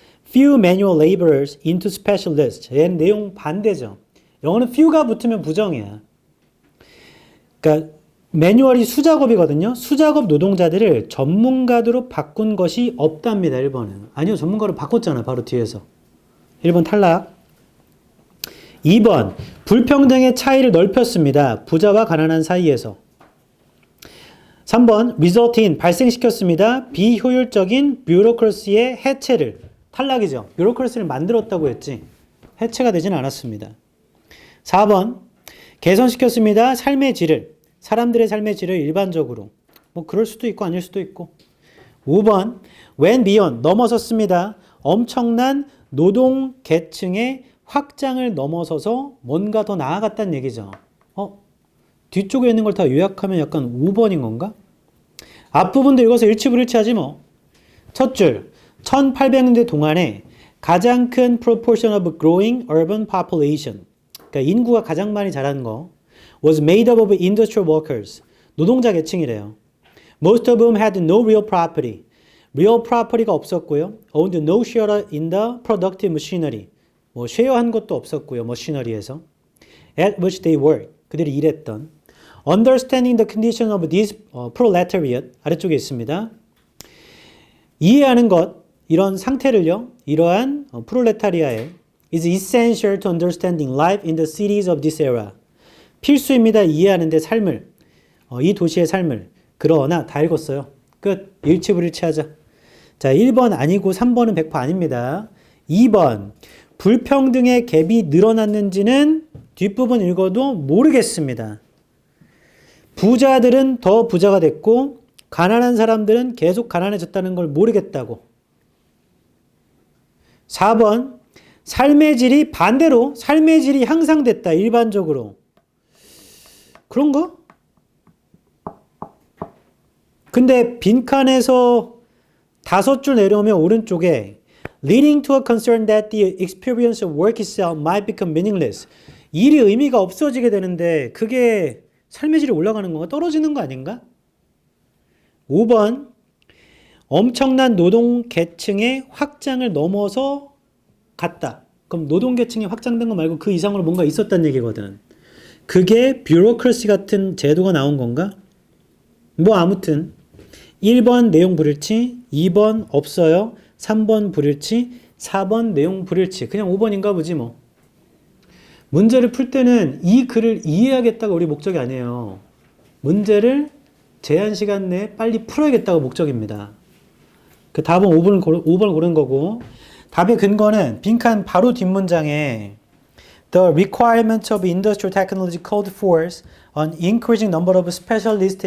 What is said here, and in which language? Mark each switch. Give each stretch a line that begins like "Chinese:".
English: few manual laborers into specialists.
Korean: 얘는 내용 반대죠. 영어는 few가 붙으면 부정이야. 그러니까 매뉴얼이 수작업이거든요. 수작업 노동자들을 전문가로 바꾼 것이 없답니다. 1번은. 아니요. 전문가로 바꿨잖아. 바로 뒤에서. 1번 탈락. 2번. 불평등의 차이를 넓혔습니다. 부자와 가난한 사이에서. 3번.
English: result in.
Korean: 발생시켰습니다. 비효율적인 뷰로크러시의 해체를. 탈락이죠. 뷰로크러시를 만들었다고 했지. 해체가 되진 않았습니다. 4번. 개선시켰습니다. 삶의 질을. 사람들의 삶의 질을 일반적으로. 뭐 그럴 수도 있고 아닐 수도 있고. 5번.
English: went beyond.
Korean: 넘어섰습니다. 엄청난 노동 계층의 확장을 넘어서서 뭔가 더 나아갔다는 얘기죠. 뒤쪽에 있는 걸 다 요약하면 약간 5번인 건가? 앞부분도 읽어서 일치불일치하지 뭐. 첫 줄. 1800년대 동안에 가장 큰
English: proportion of growing urban population.
Korean: 그러니까 인구가 가장 많이 자란 거.
English: was made up of industrial workers.
Korean: 노동자 계층이래요.
English: Most of whom had no real property.
Korean: real property가 없었고요.
English: owned no share in the productive machinery.
Korean: 뭐 쉐어한 것도 없었고요. 머시너리에서.
English: at which they worked.
Korean: 그들이 일했던.
English: understanding the condition of this proletariat.
Korean: 아래쪽에 있습니다. 이해하는 것, 이런 상태를요. 이러한 프롤레타리아의
English: is essential to understanding life in the cities of this era.
Korean: 필수입니다. 이해하는데 삶을, 이 도시의 삶을. 그러나 다 읽었어요. 끝. 일치불일치하자. 자, 1번 아니고 3번은 100% 아닙니다. 2번. 불평등의 갭이 늘어났는지는 뒷부분 읽어도 모르겠습니다. 부자들은 더 부자가 됐고 가난한 사람들은 계속 가난해졌다는 걸 모르겠다고. 4번. 삶의 질이 반대로 삶의 질이 향상됐다. 일반적으로. 그런가? 근데 빈칸에서 5줄 내려오면 오른쪽에
English: leading to a concern that the experience of work itself might become meaningless.
Korean: 일이 의미가 없어지게 되는데 그게 삶의 질이 올라가는 건가? 떨어지는 거 아닌가? 5번. 엄청난 노동 계층의 확장을 넘어서 갔다. 그럼 노동 계층이 확장된 거 말고 그 이상으로 뭔가 있었다는 얘기거든. 그게 뷰로크러시 같은 제도가 나온 건가? 뭐 아무튼 1번 내용 불일치, 2번 없어요, 3번 불일치, 4번 내용 불일치. 그냥 5번인가 보지 뭐. 문제를 풀 때는 이 글을 이해하겠다가 우리 목적이 아니에요. 문제를 제한 시간 내에 빨리 풀어야겠다가 목적입니다. 그 답은 5번을 고른 거고, 답의 근거는 빈칸 바로 뒷문장에
English: The requirements of industrial technology called forth an increasing number of specialists.